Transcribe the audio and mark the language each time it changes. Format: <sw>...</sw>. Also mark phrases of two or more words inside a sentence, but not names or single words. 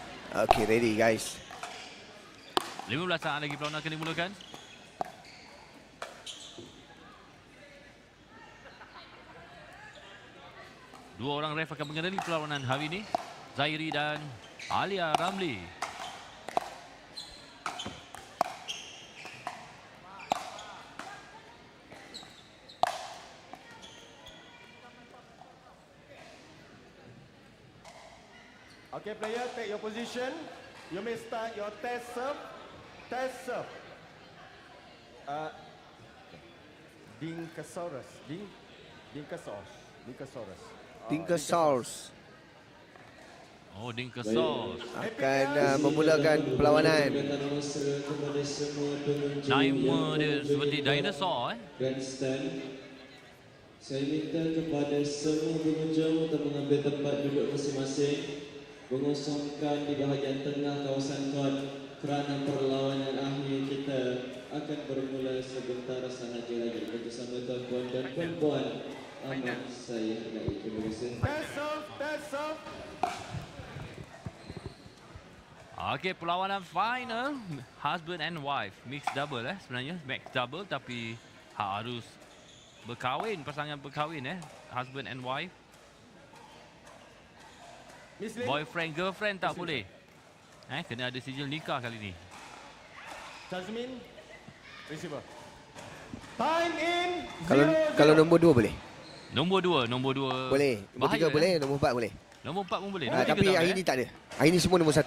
<en>Okay, ready guys.</en> <ms>15 saat lagi perlawanan akan dimulakan. Dua orang ref akan mengendali perlawanan hari ini, Zairi dan Alia Ramli.</ms> <en>Okay, player, take your position. You may start your test serve. Test serve. Dinkosaurus. Dinkosaurus. Dinkosaurus Oh, Dinkosaurus.</en> <ms>akan memulakan perlawanan. Nama dia seperti dinosaur. Grandstand. Saya minta kepada semua pengunjung untuk mengambil tempat duduk masing-masing, mengosongkan di bahagian tengah kawasan kod kerana perlawanan akhir kita akan bermula sebentar sahaja lagi. Bersama tuan-tuan dan puan-puan, amat saya hargai. Terima kasih.</ms> <en>Test serve.</en> <ms>Okey, perlawanan final</ms> <en>husband and wife, mixed double</en> <ms>sebenarnya,</ms> <en>mixed double</en> <ms>tapi harus berkahwin, pasangan berkahwin</ms> <en>husband and wife. Boyfriend girlfriend</en> <ms>tak boleh. Kena ada sijil nikah kali ni. Jasmine, receiver.</ms> <en>Time in.</en> <ms>Kalau nombor 2 boleh? Nombor 2 Boleh. Nombor 3 boleh, nombor 4 boleh. Nombor 4 pun boleh. Tapi hari ni tak ada. Hari ni semua nombor 1.</ms>